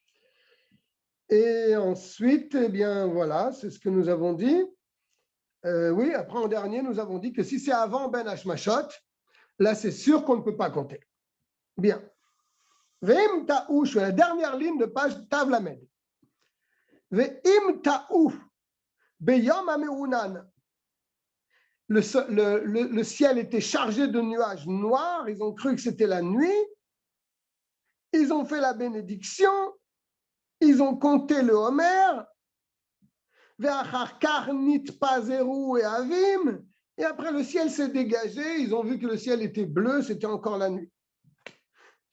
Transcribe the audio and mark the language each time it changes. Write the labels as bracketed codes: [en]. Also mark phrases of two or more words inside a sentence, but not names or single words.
[fr] Et ensuite, eh bien voilà, c'est ce que nous avons dit. Oui, après en dernier, nous avons dit que si c'est avant [he] בין השמשות, [fr] là c'est sûr qu'on ne peut pas compter. Bien. [he] ואם טעו, [fr] je suis à la dernière ligne de page Tav Lamed. [he] ואם טעו ביום המעונן. [fr] Le ciel était chargé de nuages noirs, ils ont cru que c'était la nuit, ils ont fait la bénédiction, ils ont compté le Homer, et après le ciel s'est dégagé, ils ont vu que le ciel était bleu, c'était encore la nuit.